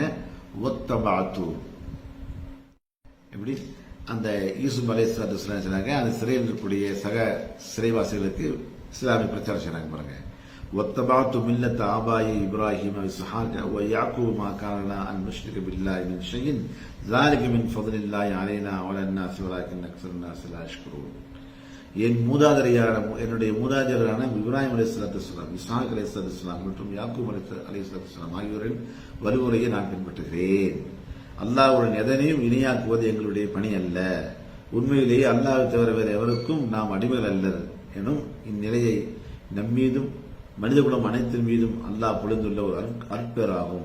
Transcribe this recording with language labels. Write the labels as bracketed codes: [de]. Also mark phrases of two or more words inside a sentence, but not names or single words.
[ta] ஒத்தபாத்து எப்படி அந்த யூசுப் அலைஹிஸ்ஸலாம் சொன்னாங்க, அந்த சிறையில் இருக்கக்கூடிய சக சிறைவாசிகளுக்கு இஸ்லாமிய பிரச்சாரம் செய்றாங்க பாருங்க. [ar] ஒத்தபாத்து ملة آبائي إبراهيم إسحاق و يعقوب ما كان أن نشرك بالله من شيء ذلك من فضل الله علينا وعلى الناس ولكن اكثر الناس لا يشكرون. [ta] என்னுடைய மூதாதையரான இப்ராஹிம் அலைஹிஸ்ஸலாம், இஸ்ஹாக் அலைஹிஸ்ஸலாம் மற்றும் யாக்கூப் அலைஹிஸ்ஸலாம் ஆகியோரின் வழிமுறையை நான் பின்பற்றுகிறேன். அல்லாஹ்வுடன் எதனையும் இணையாக்குவது எங்களுடைய பணி அல்ல. உண்மையிலேயே அல்லாஹ்வை தவிர வேறு எவருக்கும் நாம் அடிமைகள் அல்லர் எனும் இந்நிலையை நம்மீதும் மனிதகுலம் அனைத்தின் மீதும் அல்லாஹ் பொழிந்துள்ள ஒரு அற்பேராகும்.